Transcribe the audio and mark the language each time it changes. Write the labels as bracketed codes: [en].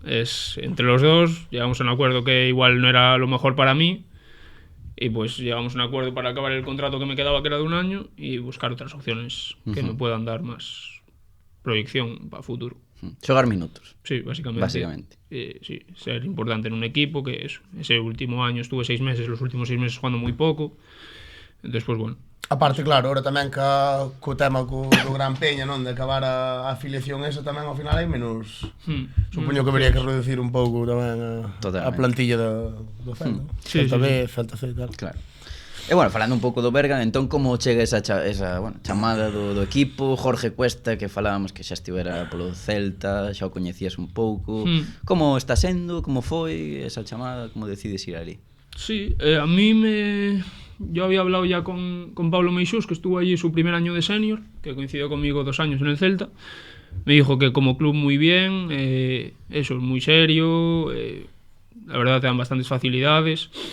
[es] Es entre los dos, llegamos a un acuerdo que igual no era lo mejor para mí y pues llegamos a un acuerdo para acabar el contrato que me quedaba, que era de un año, y buscar otras opciones que me puedan dar más proyección para futuro. [gl] Xogar minutos. [es] Sí, básicamente. Básicamente. Sí, ser importante en un equipo, que ese último año estuve 6 meses, los últimos 6 meses jugando muy poco. Entonces, pues bueno. [gl] Aparte, claro, ahora tamén co tema do Gran Peña, non, de acabar a afiliación esa tamén ao final hai menos. Supoño que habría que reducir un pouco tamén a plantilla do Celta. [es] Sí, [gl] Celta B, Celta C e tal. Claro. E bueno, falando un pouco do Bergan, entón como chega esa chamada do equipo? Jorge Cuesta, que falábamos que xa estivera polo Celta, xa o coñecías un pouco. Como está sendo? Como foi esa chamada? Como decides ir ali? [es] Sí, a mí yo había hablado ya con Pablo Meixús, que estuvo allí su primer año de senior, que coincidió conmigo 2 años en el Celta. Me dijo que como club muy bien, eso, es muy serio, la verdad te dan bastantes facilidades.